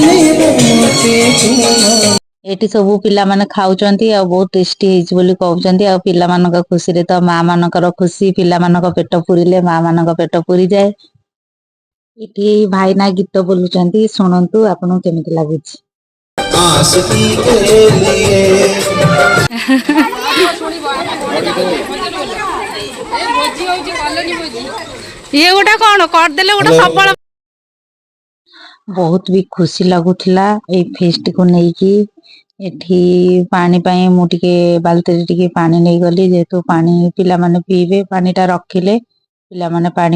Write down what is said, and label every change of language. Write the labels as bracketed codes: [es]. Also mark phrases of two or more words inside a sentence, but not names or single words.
[or] ଏଠି ସବୁ ପିଲାମାନେ ଖାଉଛନ୍ତି ଆଉ ବହୁତ ଟେଷ୍ଟି ହେଇଛି ବୋଲି କହୁଛନ୍ତି ଆଉ ପିଲାମାନଙ୍କ ଖୁସିରେ ତ ମା ମାନଙ୍କର ଖୁସି ପିଲାମାନଙ୍କ ପେଟ ପୁରିଲେ ମା ମାନଙ୍କ ପେଟ ପୁରିଯାଏ ଏଠି ଭାଇନା ଗୀତ ବୋଲୁଛନ୍ତି ଶୁଣନ୍ତୁ ଆପଣଙ୍କୁ କେମିତି ଲାଗୁଛି [hi] आशिकी के लिए [or] ଇଏ ଗୋଟେ କଣ କରିଦେଲେ ଗୋଟେ ସବଳ ବହୁତ ବି ଖୁସି ଲାଗୁଥିଲା ଏଇ ଫିଷ୍ଟକୁ ନେଇକି ଏଠି ପାଣି ପାଇଁ ମୁଁ ଟିକେ ବାଲ୍ଟିରେ ଟିକେ ପାଣି ନେଇଗଲି ଯେହେତୁ ପାଣି ପିଲାମାନେ ପିଇବେ ପାଣି ଟା ରଖିଲେ ପିଲାମାନେ ପାଣି